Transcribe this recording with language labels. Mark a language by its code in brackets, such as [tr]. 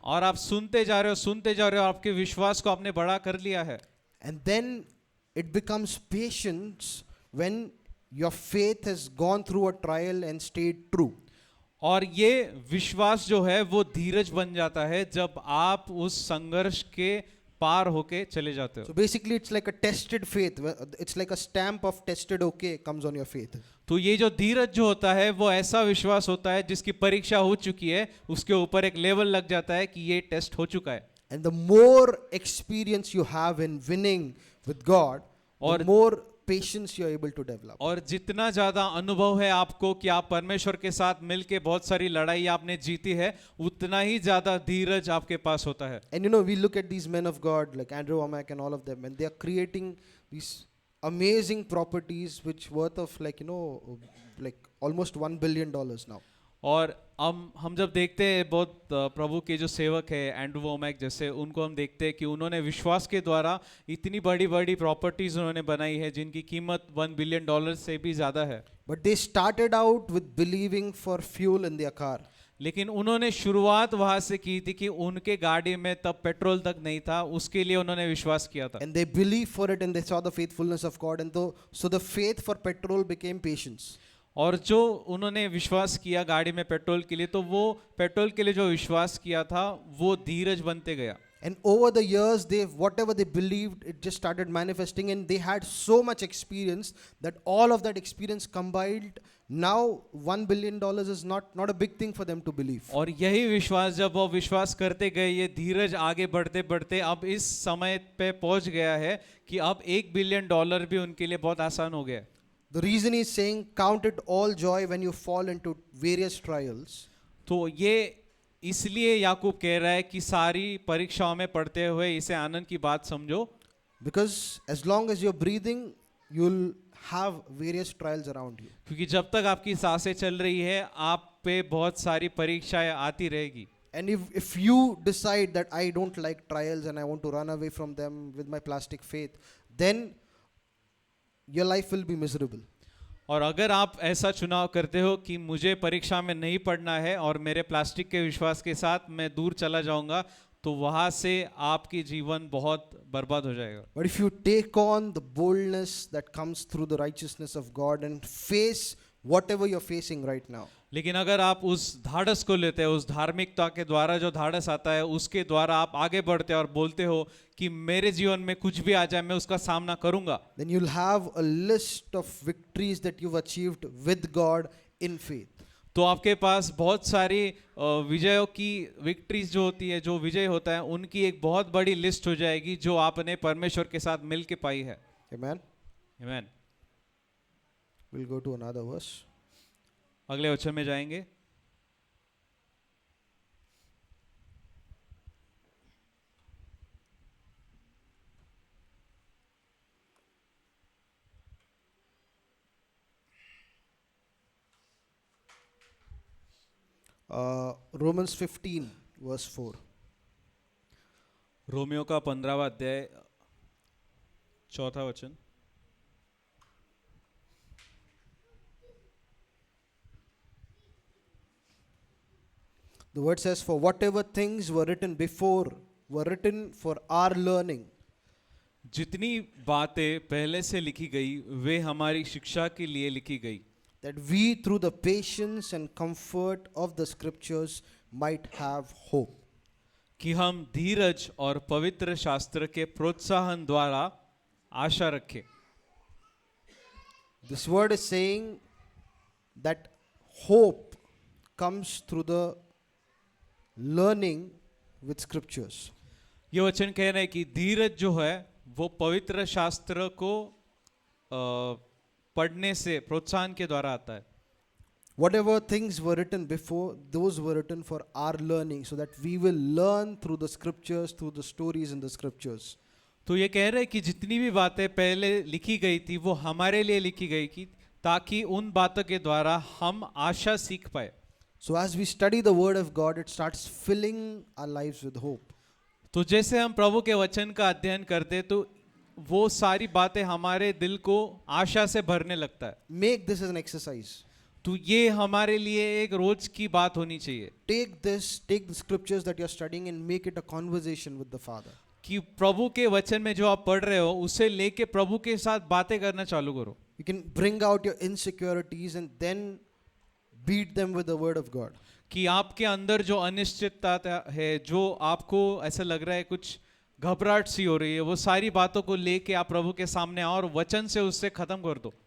[hi] और आप सुनते जा रहे हो, आपके विश्वास को आपने बड़ा कर लिया है. [en] And then it becomes patience when your faith has gone through a trial and stayed true. [hi] और ये विश्वास जो है वो धीरज बन जाता है जब आप उस संघर्ष के पार होके चले जाते हो. [en] So basically it's like a tested faith. It's like a stamp of tested okay comes on your faith. [hi] तो ये जो धीरज जो होता है वो ऐसा विश्वास होता है जिसकी परीक्षा हो चुकी है, उसके ऊपर एक लेवल लग जाता है कि ये टेस्ट हो चुका है. [en] And the more experience you have in winning with God, the more patience you're able to develop. [hi] और जितना ज़्यादा अनुभव है आपको कि आप परमेश्वर के साथ मिलके बहुत सारी लड़ाई आपने जीती है, उतना ही ज़्यादा धीरज आपके पास होता है. [en] And you know, we look at these men of God like Andrew Womack and all of them, and they are creating these amazing properties which worth of like almost $1 billion now. [hi] और हम जब देखते हैं बहुत प्रभु के जो सेवक है एंड्रू वोमैक जैसे, उनको हम देखते हैं कि उन्होंने विश्वास के द्वारा इतनी बड़ी बड़ी प्रॉपर्टीज उन्होंने बनाई है जिनकी कीमत $1 बिलियन से भी ज़्यादा है. [en] But they started out with believing for fuel in their car. [hi] लेकिन उन्होंने शुरुआत वहाँ से की थी कि उनके गाड़ी में तब पेट्रोल तक नहीं था, उसके लिए उन्होंने विश्वास किया था. [en] And they believed for it and they saw the faithfulness of God, and so the faith for petrol became patience. [hi] और जो उन्होंने विश्वास किया गाड़ी में पेट्रोल के लिए, तो वो पेट्रोल के लिए जो विश्वास किया था वो धीरज बनते गया. [en] And over the years, whatever they believed, it just started manifesting, and they had so much experience that all of that experience combined, now $1 billion is not a big thing for them to believe. [hi] और यही विश्वास जब वो विश्वास करते गए, ये धीरज आगे बढ़ते बढ़ते अब इस समय पे पहुंच गया है कि अब $1 बिलियन भी उनके लिए बहुत आसान हो गया. [en] The reason he's saying count it all joy when you fall into various trials. [hi] तो ये इसलिए याकूब कह रहा है कि सारी परीक्षाओं में पढ़ते हुए इसे आनंद की बात समझो. [en] Because as long as you're breathing, you'll have various trials around you. [hi] क्योंकि जब तक आपकी सांसें चल रही है आप पे बहुत सारी परीक्षाएं आती रहेगी. [en] And if you decide that I don't like trials and I want to run away from them with my plastic faith, then your life will be miserable. [hi] और अगर आप ऐसा चुनाव करते हो कि मुझे परीक्षा में नहीं पढ़ना है और मेरे प्लास्टिक के विश्वास के साथ मैं दूर चला जाऊंगा, तो वहां से आपकी जीवन बहुत बर्बाद हो जाएगा. [en] But if you take on the boldness that comes through the righteousness of God and face whatever you're facing right now, [hi] लेकिन अगर आप उस धाड़स को लेते हैं, उस धार्मिकता के द्वारा जो धाड़स आता है उसके द्वारा आप आगे बढ़ते हैं और बोलते हो कि मेरे जीवन में कुछ भी आ जाए मैं उसका सामना करूंगा, [en] then you'll have a list of victories that you've achieved with God in faith. [hi] तो आपके पास बहुत सारी विजयों की विक्ट्रीज जो होती है, जो विजय होता है, उनकी एक बहुत बड़ी लिस्ट हो जाएगी जो आपने परमेश्वर के साथ मिल के पाई है. [en] Amen. [hi] आमीन. [en] We'll go to another verse. [hi] अगले वचन में जाएंगे. [en] Romans 15 verse 4. [hi] रोमियो का 15वां अध्याय 4था वचन. [en] The word says, for whatever things were written before were written for our learning, [hi] जितनी बातें पहले से लिखी गई वे हमारी शिक्षा के लिए लिखी गई, [en] that we through the patience and comfort of the scriptures might have hope. [hi] कि हम धीरज और पवित्र शास्त्र के प्रोत्साहन द्वारा आशा रखें. [en] This word is saying that hope comes through the learning with scriptures. [hi] ये वचन कह रहे हैं कि धीरज जो है वो पवित्र शास्त्र को पढ़ने से प्रोत्साहन के द्वारा आता है. [en] Whatever things were written before, those were written for our learning, so that we will learn through the scriptures, through the stories in the scriptures. [hi] तो ये कह रहे हैं कि जितनी भी बातें पहले लिखी गई थी वो हमारे लिए लिखी गई थी ताकि उन बातों के द्वारा हम आशा सीख पाए. [en] So as we study the word of God, it starts filling our lives with hope. [hi] तो जैसे हम प्रभु के वचन का अध्ययन करते तो वो सारी बातें हमारे दिल को आशा से भरने लगता है. [en] Make this as an exercise. [hi] तो ये हमारे लिए एक रोज की बात होनी चाहिए [en] Take the scriptures that you're studying and make it a conversation with the Father. [hi] कि प्रभु के वचन में जो आप पढ़ रहे हो उसे लेके प्रभु के साथ बातें करना चालू करो. [en] You can bring out your insecurities and then beat them with the word of God. [hi] कि आपके अंदर जो अनिश्चितता है, जो आपको ऐसा लग रहा है कुछ घबराहट सी हो रही है, वो सारी बातों को लेके आप प्रभु के सामने आओ और वचन से उससे खत्म कर दो.